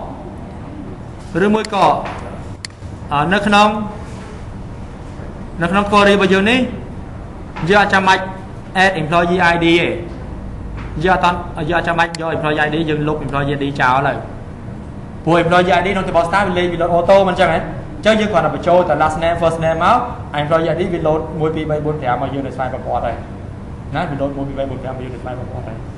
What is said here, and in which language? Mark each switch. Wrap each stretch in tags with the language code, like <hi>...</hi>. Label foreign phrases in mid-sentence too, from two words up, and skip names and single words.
<km>នៅក្នុង query របស់យើងនេះយើងអត់ចាំបាច់</km> <en>add employee ID</en> <km>ទេយើងអត់ចាំបាច់យក</km> <en>employee ID</en> <km>យើងលុប</km> <en>employee ID</en> <km>ចោលហើយព្រោះ</km> <en>employee ID</en> <km>ក្នុង</km> <en>table start</en> <km>វាលេងវា</km> <en>load auto</en> <km>មិនអញ្ចឹងហ៎អញ្ចឹងយើងគ្រាន់តែបញ្ចូលតែ</km> <en>last name first name</en> <km>មក</km> <en>employee ID</en> <km>វា load 1 2 3 4 5មកយើងនៅស្វ័យប្រវត្តិហើយណាវា load 1 2 3 4 5មកយើងនៅស្វ័យប្រវត្តិហើយ</km>